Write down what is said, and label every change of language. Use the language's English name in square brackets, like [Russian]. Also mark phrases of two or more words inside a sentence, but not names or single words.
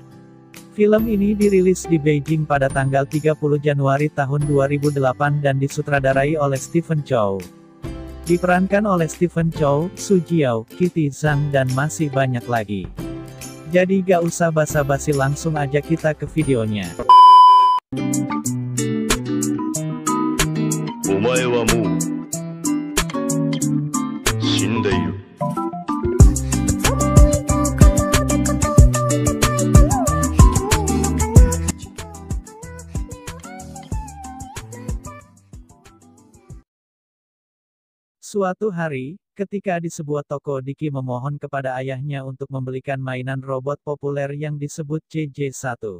[Indonesian] Film ini dirilis di Beijing pada tanggal 30 Januari tahun 2008 dan disutradarai oleh Stephen Chow. Diperankan oleh Stephen Chow, Su Jiao, Kitty Zhang dan masih banyak lagi. Jadi gak usah basa-basi, langsung aja kita ke videonya. [Japanese] お前はもう死んでいる。 [Indonesian] Suatu hari, ketika di sebuah toko Dicky memohon kepada ayahnya untuk membelikan mainan robot populer yang disebut CJ1.